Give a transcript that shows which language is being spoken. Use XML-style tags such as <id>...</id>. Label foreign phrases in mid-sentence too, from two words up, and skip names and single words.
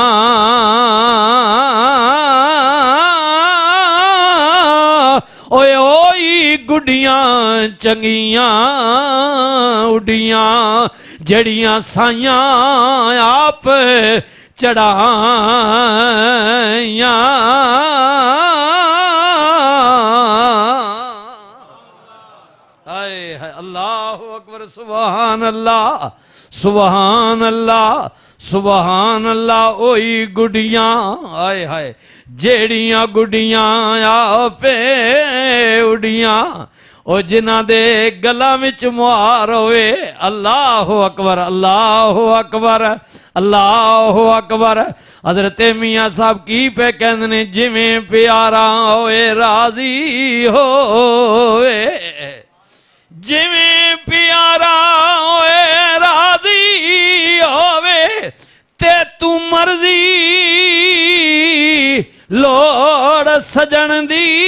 <pa>ਓਏ ਓਈ ਗੁਡੀਆਂ ਚੰਗੀਆਂ ਉਡੀਆਂ ਜੜੀਆਂ ਸਾਈਆਂ ਆਪ ਚੜ੍ਹਾਈਆਂ।</pa> <ar>الله أكبر سبحان الله سبحان الله سبحان الله.</ar> <pa>ਓਈ ਗੁਡੀਆਂ ਆਏ ਹਾਏ ਜੇੜ੍ਹੀਆਂ ਗੁਡੀਆਂ ਆਪੇ ਉਡੀਆਂ ਓ ਜਿਨ੍ਹਾਂ ਦੇ ਗਲਾਂ ਵਿਚ ਮੁਹਾਰ ਹੋਵੇ।</pa> <ar>الله أكبر الله أكبر الله أكبر.</ar> <pa>ਹਜ਼ਰਤ ਮੀਆਂ ਸਾਹਿਬ ਕੀ ਪੇ ਕਹਿੰਦੇ ਨੇ ਜਿਵੇਂ ਪਿਆਰਾ ਹੋਏ ਰਾਜ਼ੀ ਹੋਵੇ, ਜਿਵੇਂ ਪਿਆਰਾ ਹੋਏ ਰਾਜ਼ੀ ਹੋਵੇ ਤੇ ਤੂ ਮਰਜ਼ੀ ਲੋੜ ਸੱਜਣ ਦੀ।</pa>